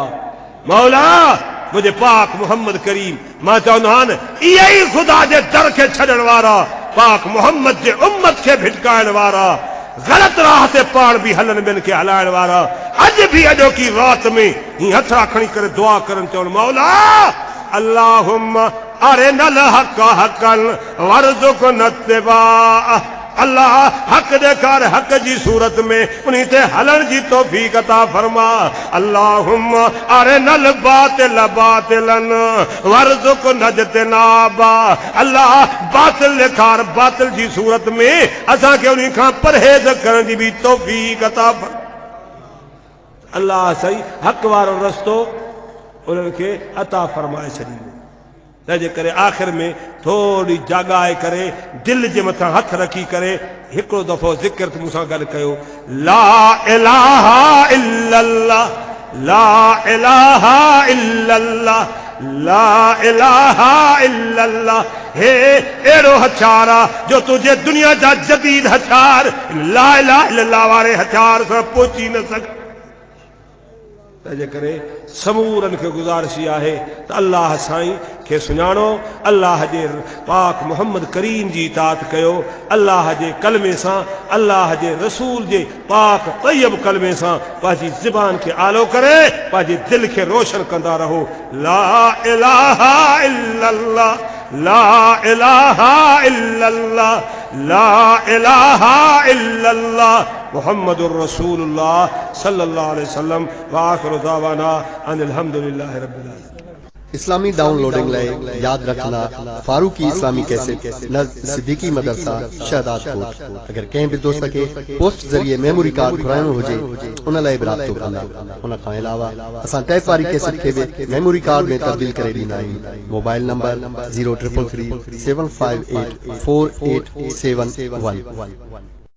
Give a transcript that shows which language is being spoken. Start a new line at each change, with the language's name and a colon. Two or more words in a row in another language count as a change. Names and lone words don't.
Sindhi: मौला मुझे पाक मोहम्मद करीम मां चवंदो आहियां इहे ई ख़ुदा जे दर खे छॾण वारा, पाक मोहम्मद जे उम्मत खे भिटकाइण वारा, ग़लत राह ते पाण बि हलन ॿियनि खे हलाइण वारा अॼु बि अॼोकी रात में ही हथड़ा खणी करे दुआ करनि, चवनि मौला
Arabic: اللهم أرنا الحق حقا وارزقنا اتباع.
Sindhi: अल्लाह हक ॾेखार हक जी सूरत में उन्हीं ते हलण जी तौफ़ीक़ अता फरमा।
Arabic: اللهم أرنا الباطل باطلا وارزقنا اجتنابا.
Sindhi: अल्लाह बातिल ॾेखार, बातिल जी सूरत में असांखे उन्हीं खां परहेज़ करण जी बि तौफ़ीक़ अता फरमा। अल्लाह सही हक वारो रस्तो उन्हनि खे अता फरमाए छॾींदो। तंहिंजे करे आख़िर में थोरी जाॻाए करे दिलि जे मथां हथ रखी करे हिकिड़ो दफ़ो ज़िक्र मूंसां गॾु कयो,
Arabic: لا إله إلا الله، لا إله إلا الله، لا إله إلا الله.
Sindhi: हे अहिड़ो हथियार आहे जो तुंहिंजे दुनिया जा जदीद हथियार
Arabic: لا إله إلا الله
Sindhi: वारे हथियार सां पहुची न सघे। तंहिंजे करे समूरनि खे गुज़ारिश आहे त अल्लाह साईं खे सुञाणो, अल्लाह जे पाक मोहम्मद करीम जी इताअत कयो, अल्लाह जे कलमे सां, अल्लाह जे रसूल जे पाक तय्यब कलमे सां पंहिंजी ज़बान खे आलो करे पंहिंजे दिलि खे रोशन कंदा रहो।
Arabic: لا إله إلا الله، لا إله إلا الله، لا إله إلا الله محمد رسول الله صلى الله عليه وسلم وآخر دعوانا أن الحمد لله رب العالمين.
Sindhi: इस्लामी डाउनलोडिंग लाइ याद रखना फारूकी इस्लामी कैसेट नज़ सिद्दीकी मदरसा शहदादकोट। अगर कंहिं बि दोस्त खे पोस्ट ज़रिए मेमोरी कार्ड घुराइणो हुजे उन लाइ बि राब्तो कंदा। उन खां अलावा असां टैप वारी कैसेट खे बि मेमोरी कार्ड में तब्दील करे ॾींदा आहियूं। मोबाइल नंबर 0333 758 4871।